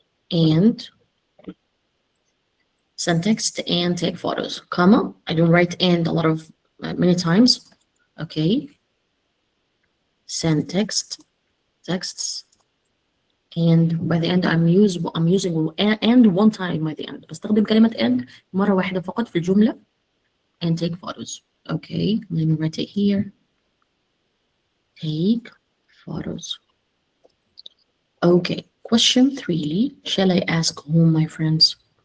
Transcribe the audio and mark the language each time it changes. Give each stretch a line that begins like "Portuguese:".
English: And send text and take photos, comma. I don't write and a lot of many times. Okay. Send texts. And by the end I'm using and one time by the end.
Arabic: بستخدم كلمة and مرة واحدة فقط في الجملة
English: and take photos. Okay, let me write it here. Take photos. Okay, question 3. Shall I ask whom, my friends?